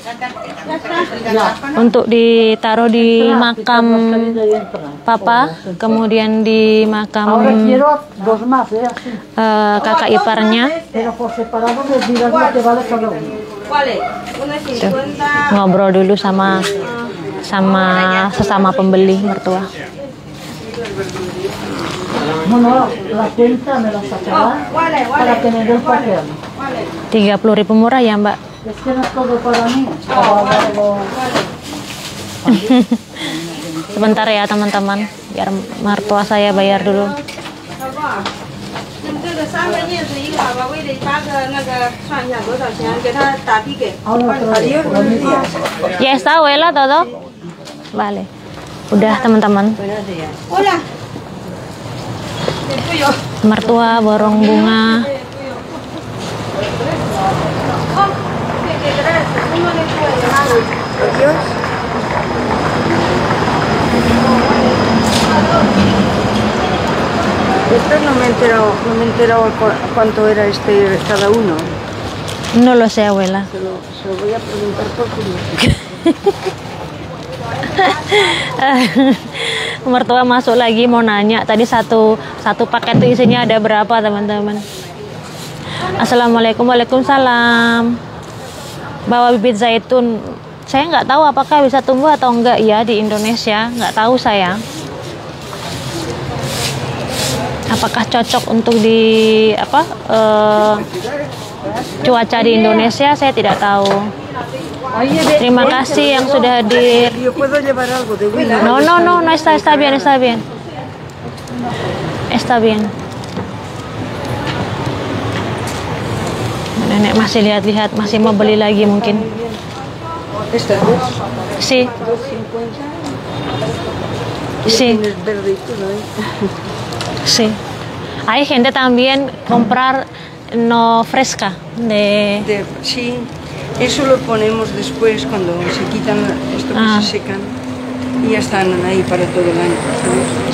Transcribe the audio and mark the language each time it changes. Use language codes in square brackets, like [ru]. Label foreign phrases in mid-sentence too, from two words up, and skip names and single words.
[id] Untuk ditaruh di makam papa, kemudian di makam kakak iparnya. Ngobrol dulu sama sesama pembeli mertua. [es] Bueno, la cuenta me la sacará para que me dé el papel. [id] 30.000 murah ya Mbak. [es] Es que no es todo para mí. Para darlo. [id] Sebentar ya teman-teman, biar mertua saya bayar dulu. [es] Ya está, abuela, todo. Vale. [id] Udah teman-teman. Mertua borong bunga. [es] Esto no me he enterado cuánto era cada uno. No lo sé, abuela. Se lo voy a preguntar por curiosidad. [id] Mertua masuk lagi mau nanya. Tadi satu paket itu isinya ada berapa teman-teman? [ar] السلام عليكم. وعليكم السلام. [id] Bawa bibit zaitun. Saya nggak tahu apakah bisa tumbuh atau enggak ya di Indonesia. Nggak tahu saya. Apakah cocok untuk di cuaca di Indonesia? Saya tidak tahu. Terima kasih yang sudah hadir. [es] No, está bien. Está bien. [id] Nenek masih lihat-lihat, masih mau beli lagi mungkin. [es] Sí. Sí. Sí. Hay gente también comprar no fresca Sí, eso lo ponemos después cuando se quitan esto que se secan y ya están ahí para todo el año, ¿sabes?